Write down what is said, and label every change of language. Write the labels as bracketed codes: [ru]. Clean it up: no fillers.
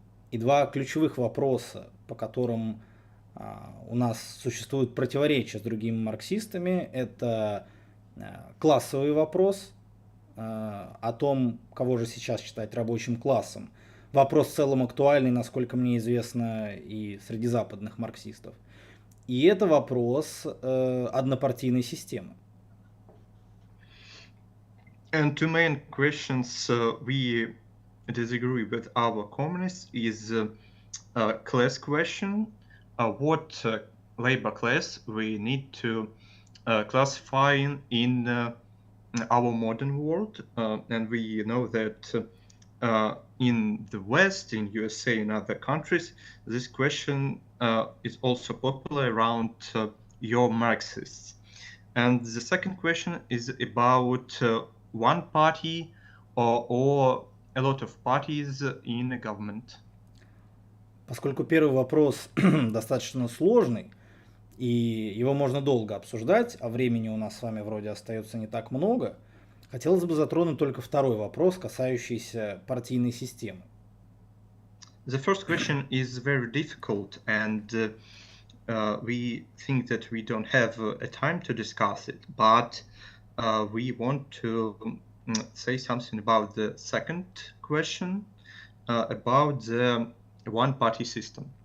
[ru] И два ключевых вопроса, по которым у нас существует противоречие с другими марксистами, это классовый вопрос о том, кого же сейчас считать рабочим классом. Вопрос в целом актуальный, насколько мне известно, и среди западных марксистов. И это вопрос однопартийной системы. [en] And two main questions we disagree with our communists is a class question. What labor class we need to classify in our modern world, and we know that in the West, in USA and other countries, this question is also popular around your Marxists. And the second question is about one party or a lot of parties in a government. [ru] Поскольку первый вопрос достаточно сложный, и его можно долго обсуждать, а времени у нас с вами вроде остается не так много. Хотелось бы затронуть только второй вопрос, касающийся партийной системы. [en] The first question is very difficult, and we think that we don't have a time to discuss it, but we want to say something about the second question, about the one-party system.